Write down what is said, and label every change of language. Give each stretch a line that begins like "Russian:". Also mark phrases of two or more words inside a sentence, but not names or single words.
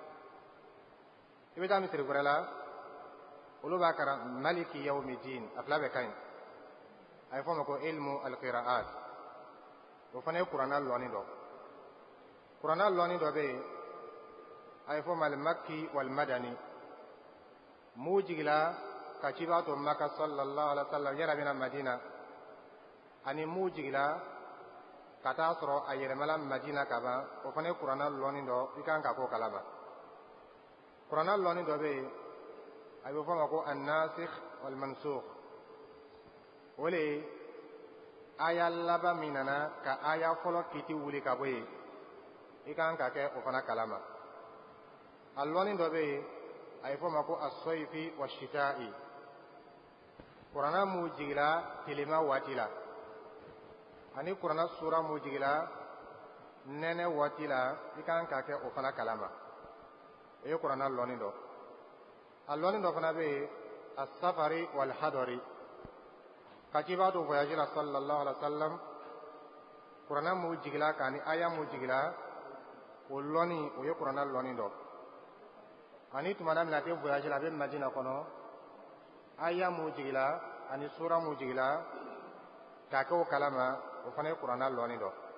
Bambara: i bɛ taa misiri wɛrɛ la olu b'a karan
Arabic: مالك يوم الدين
Bambara: a fila bɛɛ ka ɲi a ye fɔ ma ko
Arabic: علم القراءات
Bambara: o fana ye kuranna lɔnni dɔ kuranna lɔnni dɔ bɛ yen a ye fɔ ma
Arabic: المكي والمدني
Bambara: mun jigila ka ciba to maka
Arabic: صلى الله عليه وسلم
Bambara: yɛrɛ bɛna madina ani mun jigila ka taa sɔrɔ a yɛlɛmala madina ka ban o fana ye kuranna lɔnni dɔ i kan ka k'o kalama kuranna lɔnni dɔ bɛ yen a bɛ fɔ ma ko
Arabic: الناسخ والمنسوخ
Bambara: o le ye aya laban min nana ka aya fɔlɔ kiti wuli ka bɔ yen i kan ka kɛ o fana kalama a lɔnni dɔ bɛ yen a ye fɔ ma ko
Arabic: الصيفي والشتائي
Bambara: kuranna mun jigila tilema waati la ani kuranna sura mun jigila nɛnɛ waati la i kan ka kɛ o fana kalama o ye kuranna lɔnni dɔ a lɔnni dɔ fana bɛ yen
Arabic: السفري والحضري
Bambara: ka ci b'a to voyage la
Arabic: صلى الله عليه وسلم
Bambara: kuranna mun jigila k'ani aya mun jigila o lɔnni o ye kuranna lɔnni dɔ ani tuma min na a tɛ voyage la a bɛ madina kɔnɔ aya mun jigila ani sura mun jigila k'a kɛ o kalama o fana ye kuranna lɔnni dɔ